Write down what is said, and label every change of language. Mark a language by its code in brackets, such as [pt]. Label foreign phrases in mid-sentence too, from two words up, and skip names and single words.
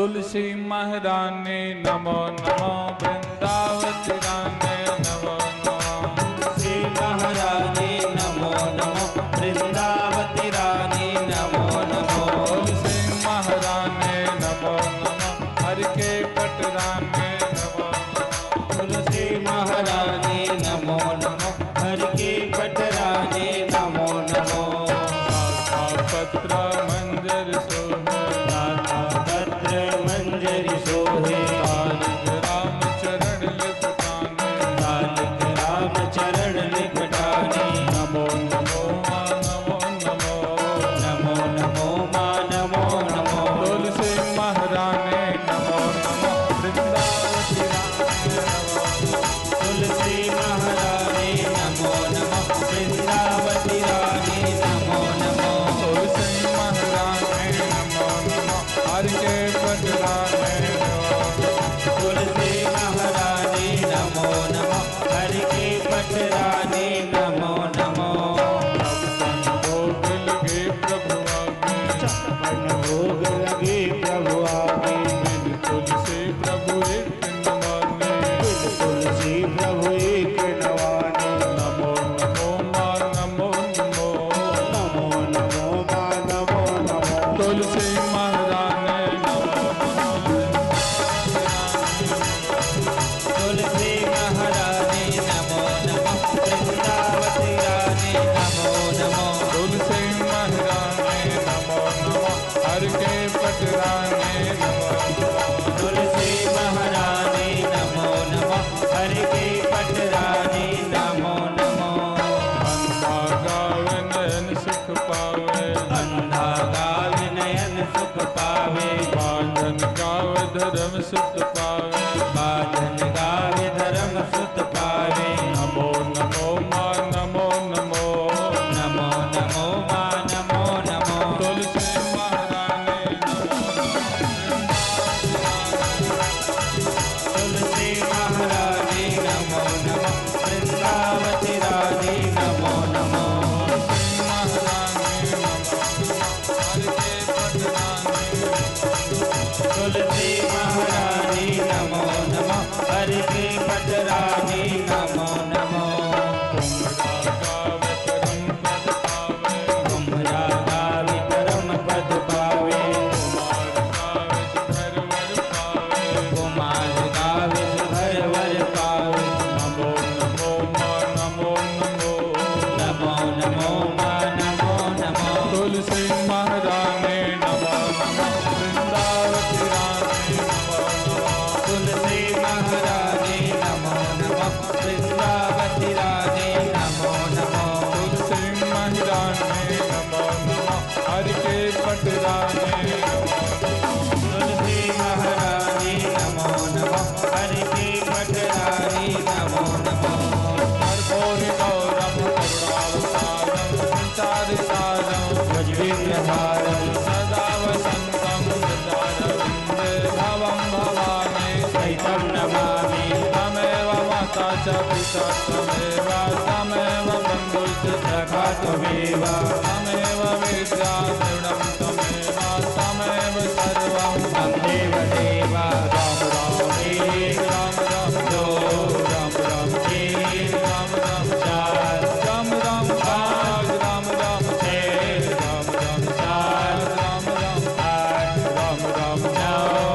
[hi] तुलसी महारानी नमो नमो, वृंदावती रानी नमो नमो, श्री महारानी नमो नमो, वृंदावती रानी नमो नमो, तुलसी महारानी नमो नमो, हर के पट रानी नमो नमो, तुलसी महारानी नमो नमो, हर के पट रानी नमो नमो, पत्र मंजर सोहे, पत्र मंजरी सोहे, राम चरण लिपटाने, राम चरण लिपटाने, नमो नमो मा नमो नमो, नमो नमो मा नमो नमो, तुलसी महारानी नमो नमो, वृंदावती रानी नमो नमो, तुलसी महारानी नमो नमो, वृंदावती रानी नमो नमो, तुलसी महारानी नमो नमो, हर के पट रानी नमो नमो, तुलसी महारानी नमो नमो, हर के पट रानी नमो नमो, भोग लगे प्रभु आगे, मन भोग लगे प्रभु आगे, बिन तुलसी प्रभु एक न माने, तुलसी प्रभु एक नवाने, नमो नमो मा नमो नमो, नमो नमो मा नमो नमो, तुलसी महारानी नमो नमो, तुलसी महारानी नमो नमो, वृंदावती रानी नमो नमो, तुलसी महारानी नमो नमो, हर के पट रानी नमो नमो, तुलसी महारानी नमो नमो, हर के पट रानी नमो नमो, अंधा गावे नयन सुख पावे, अंधा गावे नयन सुख पावे, बांधन गावे धर्म सुख पावे, बाधन गावे धर्म सुत पावे, नमो नमो मा नमो नमो, नमो नमो मा नमो नमो, तुलसी महारानी नमो तुलसी महारानी नमो नमो, वृंदावती रानी नमो नमो, महारानी तुलसी महारानी नमो नमो, हर के पट रानी नमो नमो, कुम्हरा गावे परम पद पावे, कुमार गावे सुभर वर पावे, नमो नमो मा नमो नमो, नमो नमो मा नमो नमो, तुलसी महारानी नमो नमो, वृंदावती रानी नमो नमो, तुलसी महारानी नमो नमो, वृंदावती रानी नमो नमो, तुलसी महारानी नमो नमो, हर के पट रानी नमो नमो, तुलसी महारानी नमो नमो, हर के पट रानी नमो नमो, [sa] कर्पूरी गौरम करुणावतारम संसारिसारम भजविग्रहारं सदा वसन्तं हृदयारविन्दे भवं भवानी सहितं नमामि, तमेव माता च पिता त्वमेव तमेव बन्धुश्च सखा त्वमेव, तमेव विद्या दृढं त्वमेव तमेव सर्वं त्वमेव देव, [hi] राम राम राम राम दो राम राम तीन राम राम चार राम राम पाँच राम राम छः राम राम चार राम राम आठ राम राम नौ